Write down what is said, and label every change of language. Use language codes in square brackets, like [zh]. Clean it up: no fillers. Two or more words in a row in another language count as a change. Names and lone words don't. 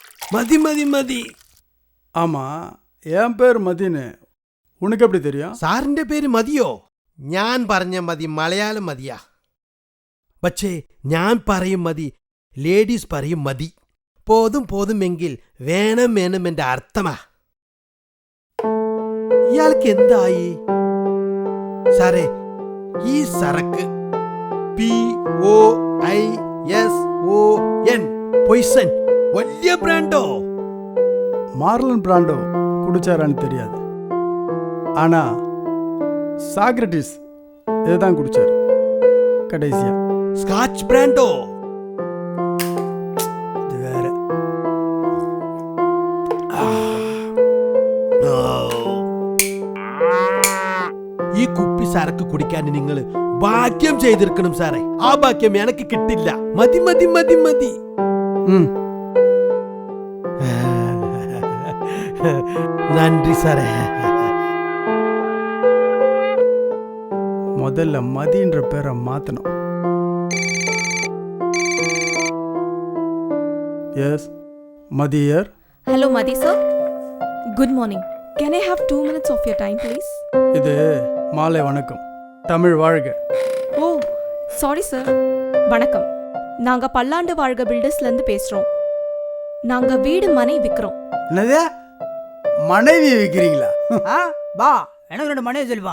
[ta] மதி மதி மதி. ஆமா, என் பேர் മതിന്. உனக்கு எப்படி தெரியும்? [ml] സാറിന്റെ പേര് മതിയോ? ഞാൻ പറഞ്ഞ മതി മലയാളം മതിയാ. പക്ഷേ ഞാൻ പറയും മതി, ലേഡീസ് പറയും മതി. പോതും പോതുമെങ്കിൽ വേണം വേണം എന്റെ അർത്ഥമാ. ഇയാൾക്ക് എന്തായി? സാറേ, ഈ സരക്ക് POISON பொய்சன் വലിയ பிராண்டோ. [ta] மார்லன் பிராண்டோ குடிச்சாரான்னு தெரியாது. ஆனா சாக்ரட்டிஸ் இதுதான் குடிச்சாரு கடைசியா. ஸ்காட்ச் பிராண்டோ. இது வேற. [ml] ഈ കുപ്പി സരക്ക് കുടിക്കാൻ നിങ്ങൾ ഭാഗ്യം ചെയ്തിരിക്കണം സാറേ. ആ ഭാഗ്യം എനിക്ക് കിട്ടില്ല. മതി മതി മതി മതി. നന്ദി സാറേ. [ta] முதல்ல மதின்ற பேரை மாத்தணும். எஸ், மதியர். [en] Hello, Madi sir. Good morning. Can I have 2 minutes of your time, please? [ta] இது மாலை வணக்கம். தமிழ் வாழ்க. [en] Oh, sorry sir. வணக்கம். [ta] நாங்க பல்லாண்டு வாழ்க பில்டர்ஸ்ல இருந்து பேசுறோம். நாங்க வீடு மனை விக்கிறோம். என்னது? மனைவி விற்கிறீங்களா? பா, எனக்கு 2 மனைவி சொல்லுவா.